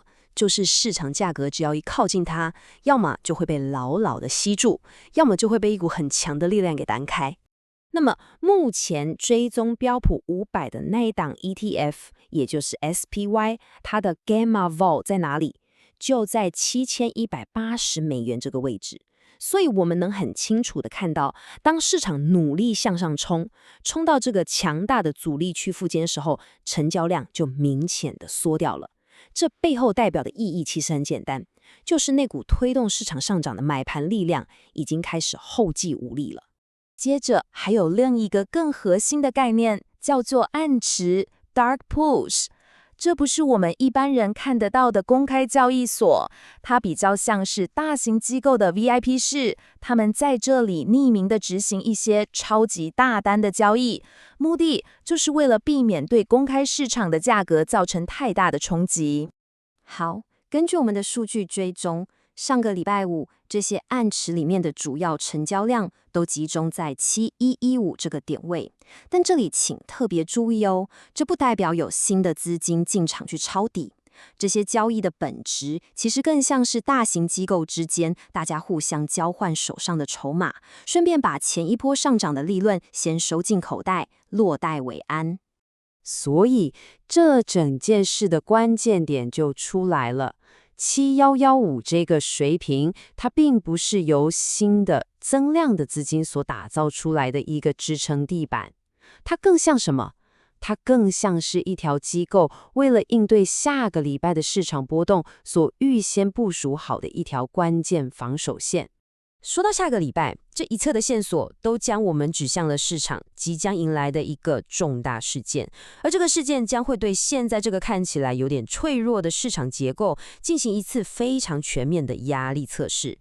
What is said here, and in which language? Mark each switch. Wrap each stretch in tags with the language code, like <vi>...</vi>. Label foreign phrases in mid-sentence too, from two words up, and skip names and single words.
<zh>就是市場價格只要一靠近它，要麼就會被牢牢的吸住，要麼就會被一股很強的力量給彈開。那麼目前追蹤標普500的那一檔 ETF， 也就是 SPY， 它的</zh> <en>Gamma Vol</en> <zh>在哪裡？就在$7180這個位置。所以我們能很清楚地看到，當市場努力向上衝到這個強大的阻力區附近的時候，成交量就明顯地縮掉了。這背後代表的意義其實很簡單，就是那股推動市場上漲的買盤力量已經開始後繼無力了。接着還有另一個更核心的概念，叫做暗池</zh> <en>（dark pools）。</en> <zh>這不是我們一般人看得到的公開交易所，它比較像是大型機構的 VIP 室，他們在這裡匿名地執行一些超級大單的交易，目的就是為了避免對公開市場的價格造成太大的衝擊。好，根據我們的數據追蹤，上個禮拜五，這些暗池裡面的主要成交量都集中在7115這個點位。但這裡請特別注意哦，這不代表有新的資金進場去抄底。這些交易的本質其實更像是大型機構之間大家互相交換手上的籌碼，順便把前一波上漲的利潤先收進口袋，落袋為安。所以這整件事的關鍵點就出來了。7115這個水平，它並不是由新的增量的資金所打造出來的一個支撐地板，它更像什麼？它更像是一條機構為了應對下個禮拜的市場波動所預先部署好的一條關鍵防守線。說到下個禮拜，這一切的線索都將我們指向了市場即將迎來的一個重大事件，而這個事件將會對現在這個看起來有點脆弱的市場結構進行一次非常全面的壓力測試。</zh>